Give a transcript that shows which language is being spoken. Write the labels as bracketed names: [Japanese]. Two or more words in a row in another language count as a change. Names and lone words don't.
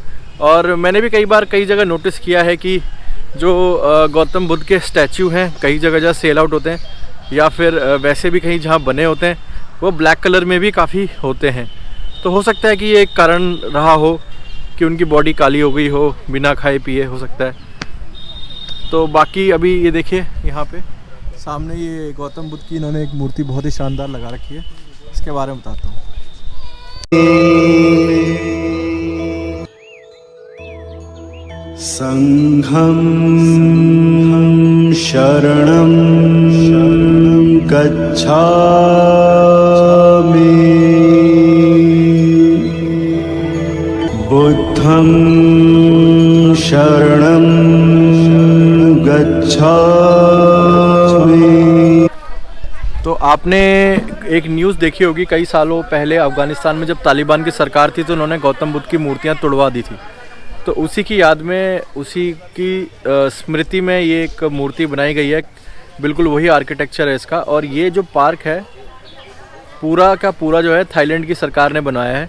[Hindi] और मैंने भी कई जगह नोटिस किया है कि जो गौतम बुद्ध के स्टैचू हैं, कई जगह [English] sell out [Hindi] होते हैं या फिर वैसे भी कहीं जहाँ बने होते हैं वो [English] black colour [Hindi] में भी काफ़ी होते हैं। तो हो सकता है कि ये एक कारण रहा हो कि उनकी बॉडी काली हो गई हो, बिना खाए पिए, हो सकता है। तो बाकी अभी ये देखिए यहाँ पे सामने ये गौतम बुद्ध की इन्होंने एक मूर्ति बहुत ही शानदार लगा रखी है, इसके बारे में बताता हूँ। [Pali] संघं शरणं गच्छामि बुद्धं शरणं गच्छामि। [Hindi] तो आपने एक न्यूज़ देखी होगी, कई सालों पहले अफ़गानिस्तान में जब तालिबान की सरकार थी तो उन्होंने गौतम बुद्ध की मूर्तियाँ तुड़वा दी थी। तो उसी की याद में, उसी की स्मृति में ये एक मूर्ति बनाई गई है। बिल्कुल वही आर्किटेक्चर है इसका। और ये जो पार्क है पूरा का पूरा जो है थाईलैंड की सरकार ने बनाया है।